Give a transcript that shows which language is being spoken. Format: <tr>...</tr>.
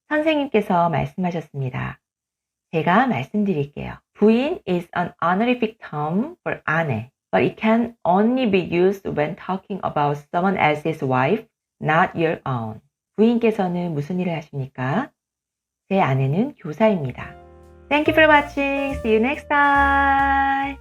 <ko>선생님께서 말씀하셨습니다. 제가 말씀드릴게요.</ko> <en>부인 is an honorific term for 아내, but it can only be used when talking about someone else's wife, not your own.</en> <ko>부인께서는 무슨 일을 하십니까? 제 아내는 교사입니다.</ko> <en>Thank you for watching. See you next time.</en>